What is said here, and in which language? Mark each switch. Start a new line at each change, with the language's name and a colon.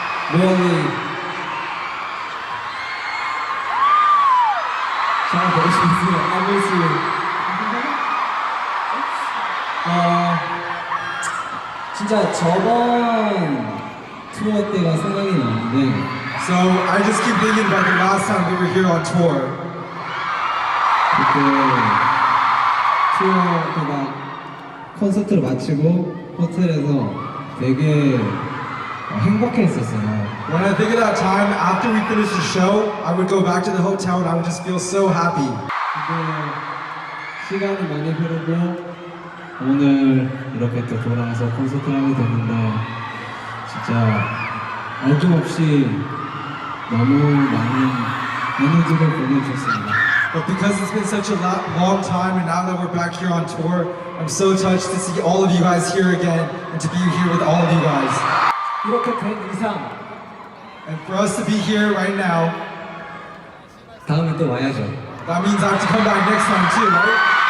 English: Really
Korean: 정말 보고 싶었어요.
English: I miss you.
Korean: 진짜 저번 투어 때가 생각이 나는데
English: So I just keep thinking about the last time we were here on tour.
Korean: 그때 투어 때가 콘서트를 마치고 호텔에서 되게 행복했었어요.
English: When I think of that time, after we finished the show, I would go back to the hotel and I would just feel so happy.
Korean: 근데 시간이 많이 흐르고 오늘 이렇게 또 돌아와서 콘서트를 하게 됐는데 진짜 어김없이 너무 많은 에너지를 보내주셨습니다.
English: But because it's been such a long time and now that we're back here on tour, I'm so touched to see all of you guys here again and to be here with all of you guys.
Korean: 이렇게 된 이상
English: And for us to be here right now,
Korean: 다음에 또 와야죠.
English: that means I have to come back next time too, right?